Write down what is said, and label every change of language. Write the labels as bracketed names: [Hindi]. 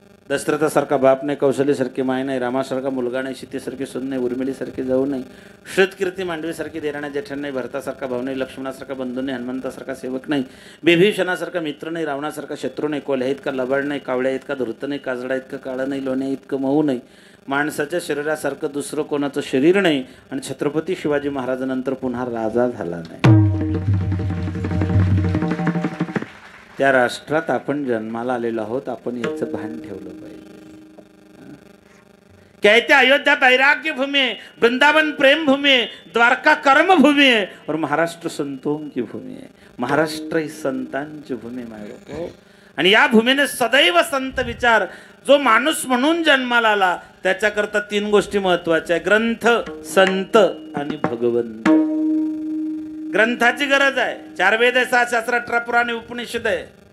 [Marathi] दशरथासारखा बाप नाही, कौशल्यासारखी माय नाही, रामासारखा मुलगा नाही, सीतेसारखी सून नाही, उर्मिलीसारखी जाऊ नाही, श्रुतकीर्ती मांडवीसारखी देराणा जेठण नाही, भरतासारखा भाऊ नाही, लक्ष्मणासारखा बंधू नाही, हनुमंतासारखा सेवक नाही, बिभीषणासारखा मित्र नाही, रावणासारखा शत्रू नाही, कोल्ह्या इतका लबाड नाही, कावळ्या इतका धूर्त नाही, काजळा इतका काळा नाही, लोण्या इतकं मऊ नाही, माणसाच्या शरीरासारखं दुसरं कोणाचं शरीर नाही, आणि छत्रपती शिवाजी महाराजांनंतर पुन्हा राजा झाला नाही. त्या राष्ट्रात आपण जन्माला आलेलो आहोत, आपण याचं भान ठेवलं पाहिजे. [Hindi] कहते अयोध्या वैराग्य भूमि है, वृंदावन प्रेम भूमि है, द्वारका कर्म भूमि है और महाराष्ट्र संतों की भूमि है. [Marathi] महाराष्ट्र ही संतांची भूमी आहे. आणि या भूमीने सदैव संत विचार, जो माणूस म्हणून जन्माला आला त्याच्याकरता 3 गोष्टी महत्वाच्या आहे: ग्रंथ, संत आणि भगवंत. ग्रंथाची गरज आहे. 4 वेद आहे, 6 शास्त्र, 18 पुराण, उपनिषद आहे.